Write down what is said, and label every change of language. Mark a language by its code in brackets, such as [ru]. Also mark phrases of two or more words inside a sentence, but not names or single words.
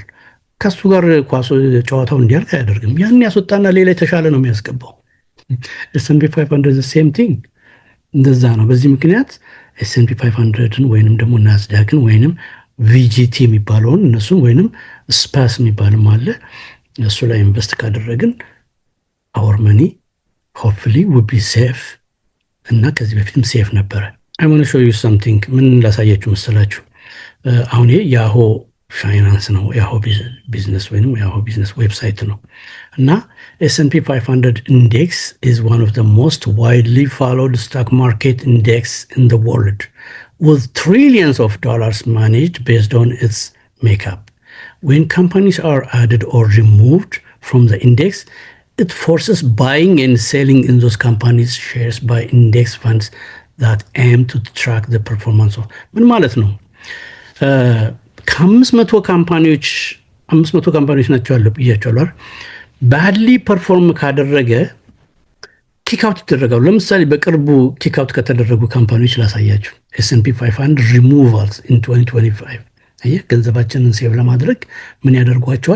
[am] ከሱ ጋር ኳሱ ጨዋታው እንዲያልቅ አያደርግም። ያን ያስወጣና ሌላ የተሻለ ነው የሚያስገባው። S&P 500 [en] same thing [am] እንደዛ ነው። በዚህ ምክንያት S&P 500ን ወይንም ደግሞ ናስዳክን ወይንም VGT የሚባለውን እነሱን ወይንም ስፓስ የሚባልም አለ እሱ ላይ ኢንቨስት ካደረግን [en] our money hopefully will be safe [am] እና ከዚህ በፊትም ሴፍ ነበረ። [en] I want to show you something [am] ምን ላሳያችሁ መሰላችሁ? አሁን ይሄ ያሆ ፋይናንስ ነው፣ ያሆ ቢዝነስ ወይንም ያሆ ቢዝነስ ዌብሳይት ነው እና [en] S&P 500 index is one of the most widely followed stock market index in the world with trillions of dollars managed based on its makeup. When companies are added or removed from the index, it forces buying and selling in those companies' shares by index funds that aim to track the performance of [am] ምን ማለት ነው? ከ500 ካምፓኒዎች ናቸው አለ ብያቸዋለሁ። [en] badly perform [am] ካደረገ ኪክአውት ይደረጋሉ። ለምሳሌ በቅርቡ ኪክአውት ከተደረጉ ካምፓኒዎች ላሳያችሁ። S&P 500 [en] removals in [am] 2025 አየህ፣ ገንዘባችንን ሴቭ ለማድረግ ምን ያደርጓቸዋል?